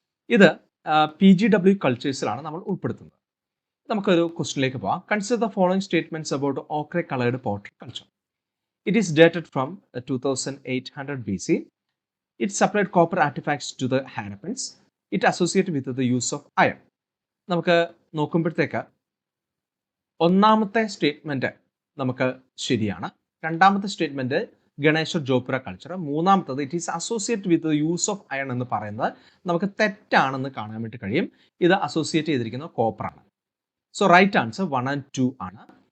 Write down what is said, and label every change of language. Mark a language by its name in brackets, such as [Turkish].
[Malayalam] ഇത് PGW കൾച്ചേഴ്സിലാണ് നമ്മൾ ഉൾപ്പെടുത്തുന്നത്. നമുക്കൊരു ക്വസ്റ്റിനിലേക്ക് പോകാം. [English] Consider the following statements about ochre coloured pottery culture. It is dated from 2800 BC. It supplied copper artifacts to the Harappans. It associated with the use of iron. [Malayalam] നമുക്ക് നോക്കുമ്പോഴത്തേക്ക് ഒന്നാമത്തെ statement നമുക്ക് ശരിയാണ്. രണ്ടാമത്തെ സ്റ്റേറ്റ്മെന്റ് ഗണേശ്വർ ജോപ്ര കൾച്ചർ. മൂന്നാമത്തത് [English] it is associate with the use of iron [Malayalam] എന്ന് പറയുന്നത് നമുക്ക് തെറ്റാണെന്ന് കാണാൻ വേണ്ടി കഴിയും. ഇത് അസോസിയേറ്റ് ചെയ്തിരിക്കുന്നത് കോപ്പറാണ്. സോ റൈറ്റ് ആൻസർ 1 and 2 ആണ്.